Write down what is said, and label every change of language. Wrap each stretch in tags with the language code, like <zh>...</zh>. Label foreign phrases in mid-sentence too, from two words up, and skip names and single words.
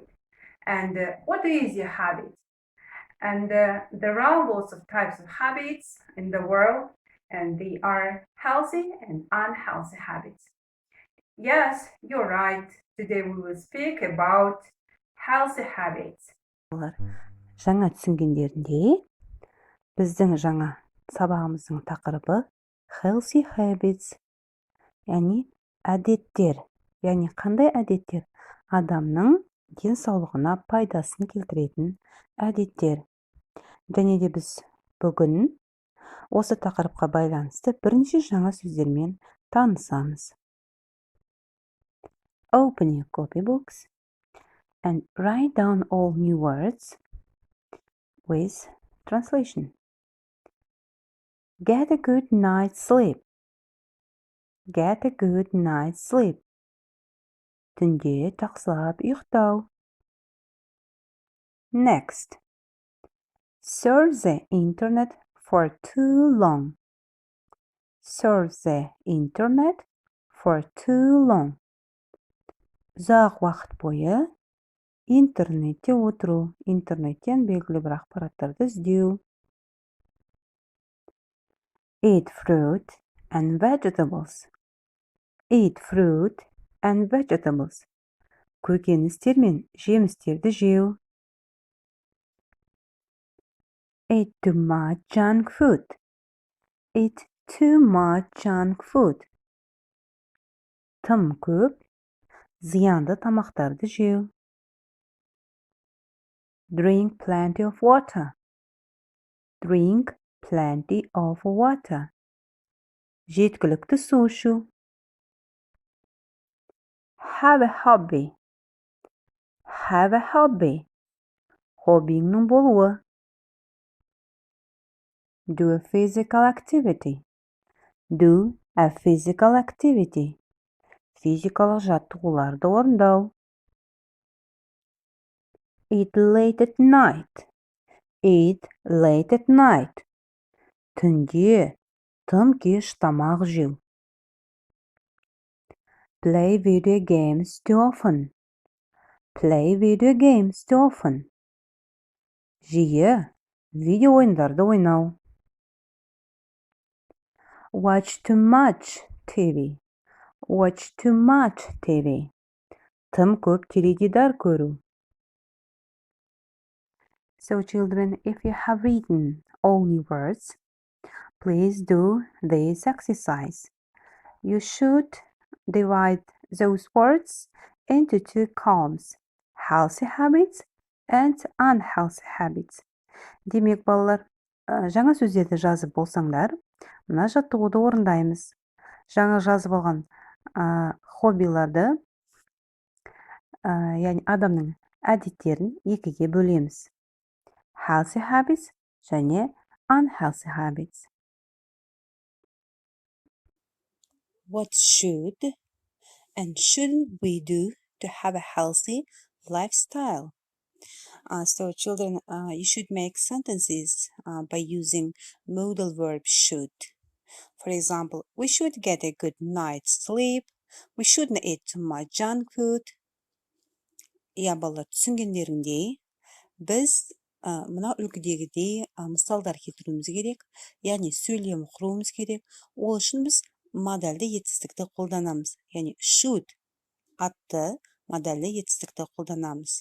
<en>And what is your habit? And there are lots of types of habits in the world and they are healthy and unhealthy habits. Yes, you're right. Today we will speak about healthy habits.</en> <kk>Жаңа түсінгендерінде біздің жаңа сабағымыздың тақырыбы</kk> <en>healthy habits,</en> <kk>яғни әдеттер. Яғни қандай әдеттер? Адамның денсаулығына пайдасын келтіретін әдеттер. Және де біз бүгін осы тақырыпқа байланысты бірнеше жаңа сөздермен танысамыз.</kk> <en>Open your copybooks and write down all new words with translation. Get a good night's sleep. Get a good night's sleep.</en> <kk>Түнде жақсылап ұйықтау.</kk> <en>Next. Surf the internet for too long. Surf the internet for too long.</en> <kk>Ұзақ уақыт бойы интернетте отыру. Интернеттен белгілі бір ақпараттарды іздеу.</kk> <en>Eat fruit and vegetables. Eat fruit and vegetables.</en> <kk>Көкөністер мен жемістерді жеу.</kk> <en>Eat too much junk food. Eat too much junk food.</en> <kk>Тым көп зиянды тамақтарды жеу.</kk> <en>Drink plenty of water. Drink plenty of water.</en> <kk>Жеткілікті су ішу.</kk> <en>Have a hobby. Have a hobby.</en> <kk>Хоббиңнің болуы.</kk> <en>Do a physical activity. Do a physical activity.</en> <kk>Физикалық жаттығуларды орындау.</kk> <en>Eat late at night. Eat late at night.</en> <kk>Түнде тым кеш тамақ жеу.</kk> <en>Play video games too often. Play video games too often.</en> <kk>Жиі видео ойындарды ойнау.</kk> <en>Watch too much TV. Watch too much TV.</en> <kk>Тым көп теледидар көру.</kk> <en>So children, if you have written all new words, please do this exercise. You should divide those words into two columns, healthy habits and unhealthy habits.</en> <kk>Демек, балалар, жаңа сөздерді жазып болсаңдар, мына жаттығуды орындаймыз. Жаңа жазып алған хоббиларды, яғни адамның әдеттерін екіге бөлеміз.</kk> <en>Healthy habits және unhealthy habits. What should and shouldn't we do to have a healthy lifestyle? So children, you should make sentences by using modal verb should. For example, we should get a good night's sleep. We shouldn't eat too much junk food.</en> <kk>Балалар, түсінгендеріңдей, біз мына үлгідегідей мысалдар келтіруіміз керек, яғни сөйлем құруымыз керек. Ол үшін біз модальді етістікті қолданамыз. Яғни should атты модальді етістікті қолданамыз.</kk>